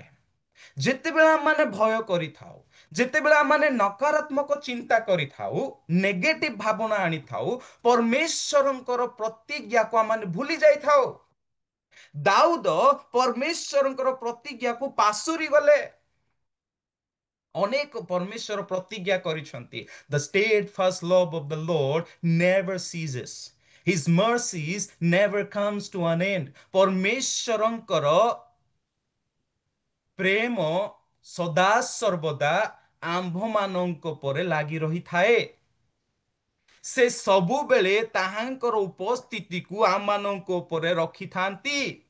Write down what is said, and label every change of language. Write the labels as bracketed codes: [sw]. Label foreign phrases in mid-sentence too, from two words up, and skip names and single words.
[or] ଯେତେବେଳେ ଆମମାନେ ଭୟ କରିଥାଉ, ଯେତେବେଳେ ଆମମାନେ ନକାରାତ୍ମକ ଚିନ୍ତା କରିଥାଉ, ନେଗେଟିଭ ଭାବନା ଆଣିଥାଉ, ପରମେଶ୍ୱରଙ୍କର ପ୍ରତିଜ୍ଞାକୁ ଆମମାନେ ଭୁଲି ଯାଇଥାଉ। ଦାଉଦ ପରମେଶ୍ୱରଙ୍କର ପ୍ରତିଜ୍ଞାକୁ ପାଶୋରି ଗଲେ। ଅନେକ ପରମେଶ୍ୱର ପ୍ରତିଜ୍ଞା କରିଛନ୍ତି, [en] the steadfast love of the Lord never ceases, his mercies never comes to an end। [or] ପରମେଶ୍ୱରଙ୍କର ପ୍ରେମ ସଦା ସର୍ବଦା ଆମ୍ଭମାନଙ୍କ ଉପରେ ଲାଗି ରହିଥାଏ। ସେ ସବୁବେଳେ ତାହାଙ୍କର ଉପସ୍ଥିତିକୁ ଆମମାନଙ୍କ ଉପରେ ରଖିଥାନ୍ତି।